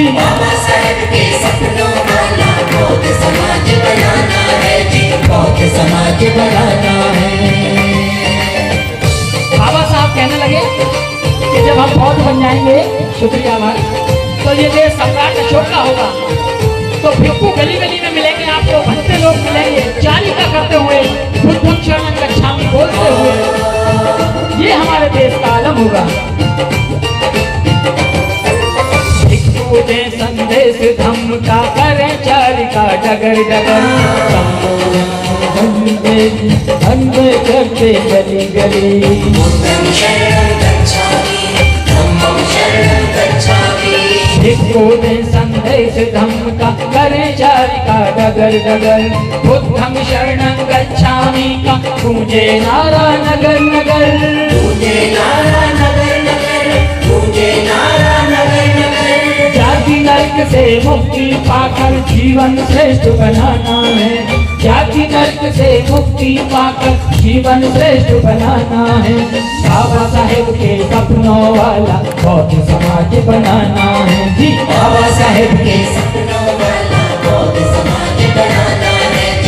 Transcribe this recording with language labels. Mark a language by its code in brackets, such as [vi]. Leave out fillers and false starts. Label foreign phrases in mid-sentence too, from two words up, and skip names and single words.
[hi] बाबा साहेब के सपनों वाला बौद्ध समाज बनाना है जी, बौद्ध समाज बनाना है। बाबा साहब कहने लगे कि जब हम बौद्ध बन जाएंगे, शुक्रिया हमारा, तो ये देश सम्राट अशोक का होगा, तो भिक्षु गली गली में मिलेंगे, आपको भक्ति लोग मिलेंगे, चालिका करते हुए, [pi] बुद्ध शरणं गच्छामि [hi] बोलते हुए, ये हमारे देश का आलम होगा। भिक्षु दे संदेश धम्म का करें चारिका डगर डगर, धन्य करते गली गली। [pi] बुद्धं शरणं गच्छामि, धम्मं शरणं गच्छामि। [hi] भिक्षु दे संदेश धम्म का करें चारिका डगर डगर, [pi] बुद्धं शरणं गच्छामि [hi] का गूंजे नारा नगर नगर, गूंजे नारा नगर नगर, गूंजे नारा नगर नगर। जाति नर्क से मुक्ति पाकर जीवन श्रेष्ठ बनाना है, जाति नर्क से मुक्ति पाकर जीवन श्रेष्ठ बनाना है। बाबा साहेब के सपनों वाला बौद्ध समाज बनाना है जी, बाबा साहेब के सपनों वाला बौद्ध समाज बनाना है जी,